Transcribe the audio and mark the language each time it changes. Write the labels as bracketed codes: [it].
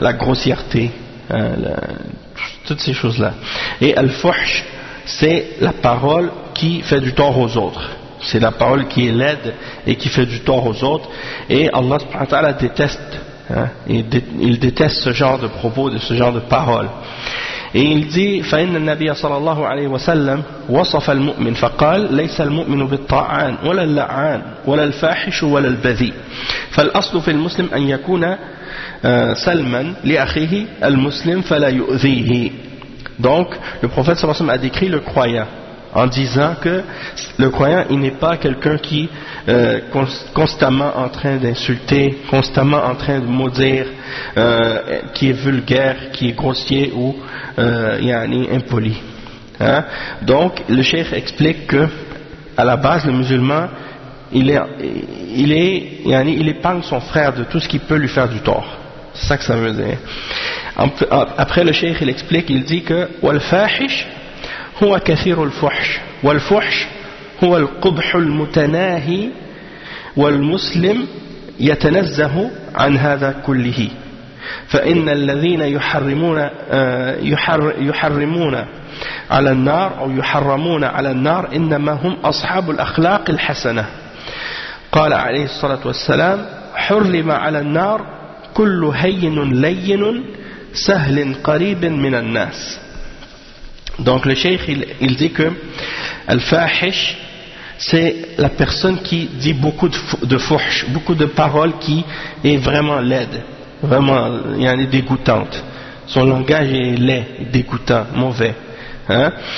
[fr] La grossièreté, hein? Toutes ces choses-là. Et al-fuhsh, c'est la parole qui fait du tort aux autres. C'est la parole qui est laide et qui fait du tort aux autres. Et Allah subhanahu wa ta'ala déteste, hein, il déteste ce genre de propos, ce genre de paroles. Et il dit [ar] فإن النبي صلى الله عليه وسلم وصف المؤمن فقال ليس المؤمن بالطاعان ولا اللعان ولا الفاحش ولا البذيء فالأصل في المسلم أن يكون سلما لأخيه المسلم فلا يؤذيه. [fr] Donc le prophète sallallahu alayhi wa sallam a décrit le croyant en disant que le croyant il n'est pas quelqu'un qui constamment en train d'insulter, constamment en train de maudire, qui est vulgaire, qui est grossier ou impoli, hein? Donc le cheikh explique que à la base le musulman il épargne son frère de tout ce qui peut lui faire du tort. C'est ça que ça veut dire. Après le cheikh il explique, il dit que [ar] wal fahish هو كثير الفحش والفحش هو القبح المتناهي والمسلم يتنزه عن هذا كله فإن الذين يحرمون على النار أو يحرمون على النار إنما هم أصحاب الأخلاق الحسنة قال عليه الصلاة والسلام حرم على النار كل هين لين سهل قريب من الناس. [fr] Donc le cheikh il dit que al-fahish c'est la personne qui dit beaucoup de fuhsh, beaucoup de paroles qui est vraiment laide, vraiment dégoûtante. Son langage est laid, dégoûtant, mauvais, hein?